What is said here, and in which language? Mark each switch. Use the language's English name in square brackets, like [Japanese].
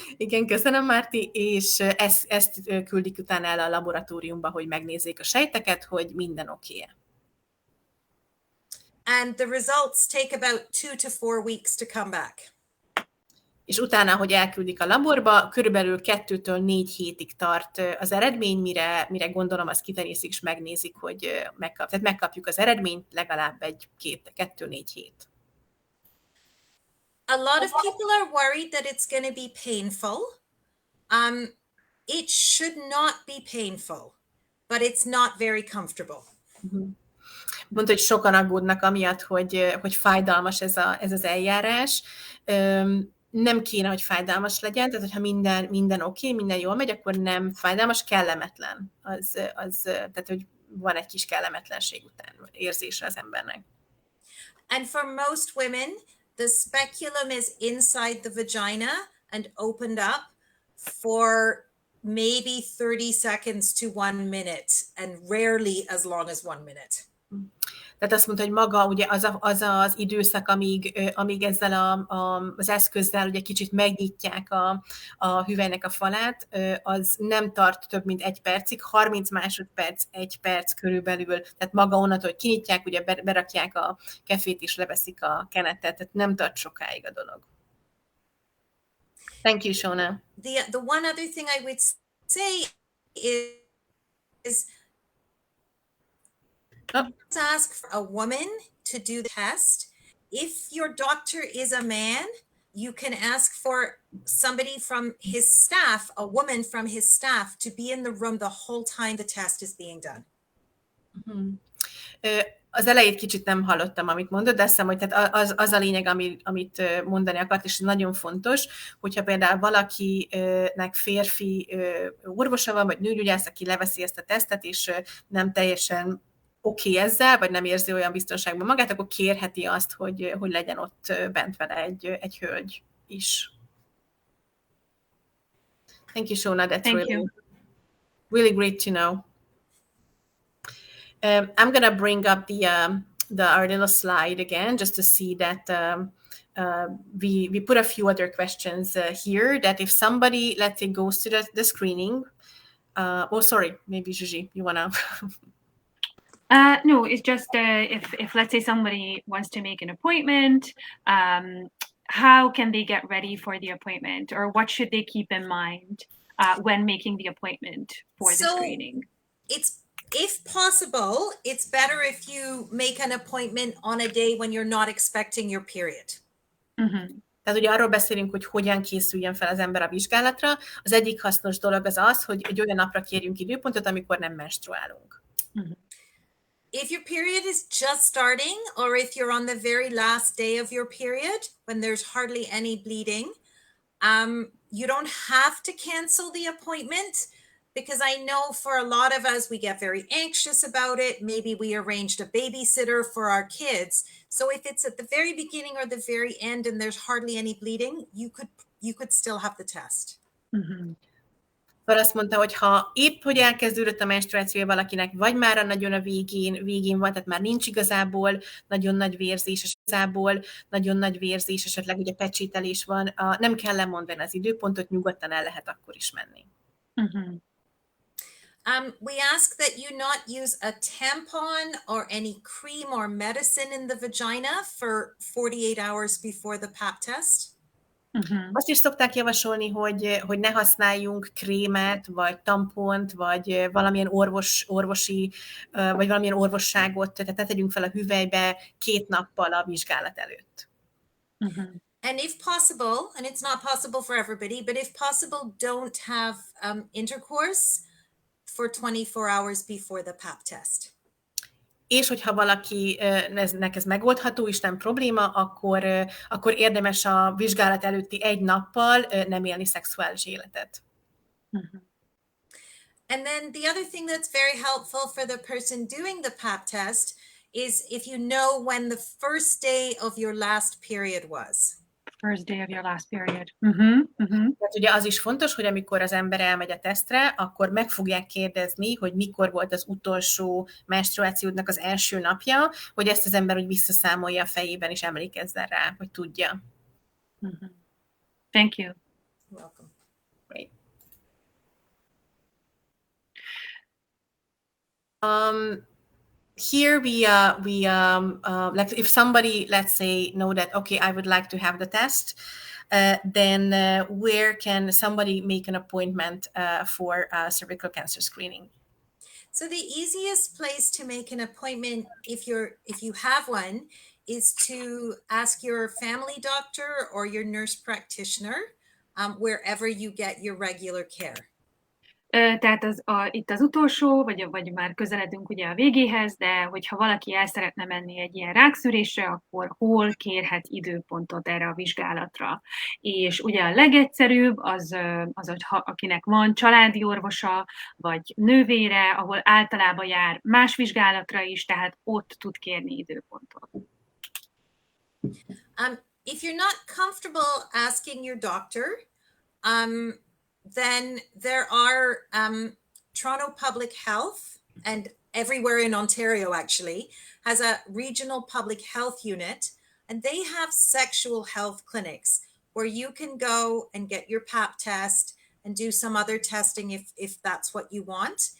[Hungarian] Igen, köszönöm, Márti, és ezt küldik utána el a laboratóriumba, hogy megnézzék a sejteket, hogy minden oké. [English] And the results take about 2 to 4 weeks to come back. [Hungarian] És utána, hogy elküldik a laborba, körülbelül 2-től 4 hétig tart az eredmény, mire gondolom azt kiterjesztik és megnézik, hogy tehát megkapjuk az eredményt legalább 2-4 hét. [English] A lot of people are worried that it's going to be painful. It should not be painful, but it's not very comfortable. [Hungarian] Mondta, hogy sokan aggódnak amiatt, hogy fájdalmas ez az eljárás. Nem kéne, hogy fájdalmas legyen, tehát hogyha minden oké, minden jól megy, akkor nem fájdalmas, kellemetlen. Tehát, hogy van egy kis kellemetlenség után érzése az embernek. [English] And for most women, the speculum is inside the vagina and opened up for maybe 30 seconds to 1 minute, and rarely as long as 1 minute. [Hungarian] Tehát azt mondta, hogy maga ugye az időszak, amíg ezzel az eszközzel ugye kicsit megnyitják a hüvelynek a falát, az nem tart több mint 1 percig, 30 másodperc, 1 perc körülbelül, tehát maga onnantól, hogy kinyitják, ugye berakják a kefét és leveszik a kenetet, tehát nem tart sokáig a dolog. [English] Thank you, Shona. The one other thing I would say is ask for a woman to do the test. If your doctor is a man, you can ask for somebody from his staff, a woman from his staff, to be in the room the whole time the test is being done. [Hungarian] Az elejét kicsit nem hallottam, amit mondod, de azt hiszem, hogy tehát az a lényeg, amit mondani akart, és nagyon fontos, hogyha például valakinek férfi orvosa van, vagy nőgyógyász, aki leveszi ezt a tesztet, és nem teljesen oké ezzel, vagy nem érzi olyan biztonságban magát, akkor kérheti azt, hogy legyen ott bent vele egy hölgy is. [English] Thank you, Shona. That's really great to know. I'm going to bring up our little slide again, just to see that we put a few other questions here, that if somebody, let's say, goes to the screening, sorry, maybe Gigi, you want to... No, it's just if let's say somebody wants to make an appointment, how can they get ready for the appointment, or what should they keep in mind when making the appointment for the screening? If possible, it's better if you make an appointment on a day when you're not expecting your period. [Hungarian] Tehát ugye arról beszélünk, hogy hogyan készüljön fel az ember a vizsgálatra. Az egyik hasznos dolog az, hogy egy olyan napra kérjünk időpontot, amikor nem menstruálunk. [English] If your period is just starting, or if you're on the very last day of your period, when there's hardly any bleeding, you don't have to cancel the appointment, because I know for a lot of us, we get very anxious about it. Maybe we arranged a babysitter for our kids. So if it's at the very beginning or the very end and there's hardly any bleeding, you could still have the test. [Hungarian] Azt mondta, hogy ha épp, hogy elkezdődött a menstruáció valakinek, vagy már nagyon a végén van, tehát már nincs igazából nagyon nagy vérzés, esetleg ugye pecsételés van, nem kell lemondani az időpontot, nyugodtan el lehet akkor is menni. [English] We ask that you not use a tampon or any cream or medicine in the vagina for 48 hours before the Pap test. [Hungarian] Azt is szokták javasolni, hogy ne használjunk krémet, vagy tampont, vagy valamilyen orvosi, vagy valamilyen orvosságot, tehát ne tegyünk fel a hüvelybe 2 nappal a vizsgálat előtt. [English] And if possible, and it's not possible for everybody, but if possible, don't have intercourse for 24 hours before the Pap test. [Hungarian] És hogyha valakinek ez megoldható, és nem probléma, akkor érdemes a vizsgálat előtti 1 nappal nem élni szexuális életet. [English] And then the other thing that's very helpful for the person doing the Pap test is if you know when the first day of your last period was. First day of your last period. [Hungarian] Tehát ugye az is fontos, hogy amikor az ember elmegy a tesztre, akkor meg fogják kérdezni, hogy mikor volt az utolsó menstruációdnak az első napja, hogy ezt az ember úgy visszaszámolja a fejében, és emlékezzen rá, hogy tudja. [English] Thank you. You're welcome. Great. Here like if somebody, let's say, know that, okay, I would like to have the test, then where can somebody make an appointment for cervical cancer screening? So the easiest place to make an appointment, if you have one, is to ask your family doctor or your nurse practitioner, wherever you get your regular care. [Hungarian] Tehát itt az utolsó, vagy már közeledünk ugye a végéhez, de hogyha valaki el szeretne menni egy ilyen rákszűrésre, akkor hol kérhet időpontot erre a vizsgálatra. És ugye a legegyszerűbb az hogy akinek van családi orvosa, vagy nővére, ahol általában jár más vizsgálatra is, tehát ott tud kérni időpontot. [English] If you're not comfortable asking your doctor, then there are Toronto Public Health, and everywhere in Ontario actually has a regional public health unit, and they have sexual health clinics where you can go and get your pap test and do some other testing if that's what you want.